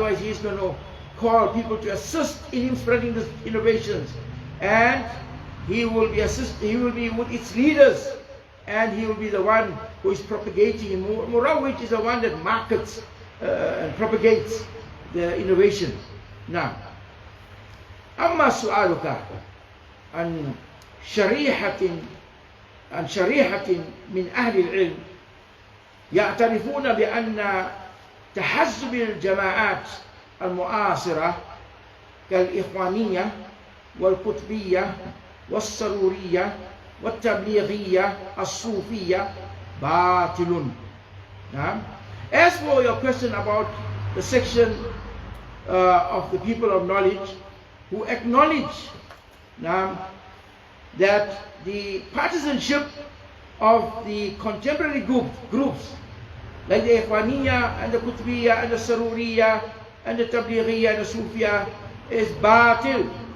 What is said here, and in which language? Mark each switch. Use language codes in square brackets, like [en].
[en] Otherwise he is going to call people to assist in him spreading these innovations. And he will be with its leaders. And he will be the one who is propagating. Murawwij is the one that markets and propagates the innovation. [ar] Now, أما سؤالك عن شريحة من أهل العلم يعترفون بأن تحزب الجماعات المعاصرة كالإخوانية والقطبية والسرورية والتبليغية الصوفية باطل. [en] As for your question about the section of the people of knowledge who acknowledge that the partisanship of the contemporary groups like the Ikhwaniyya and the Qutbiyya and the Saruriyya and the Tablighiyyah and the Sufiyya is batil.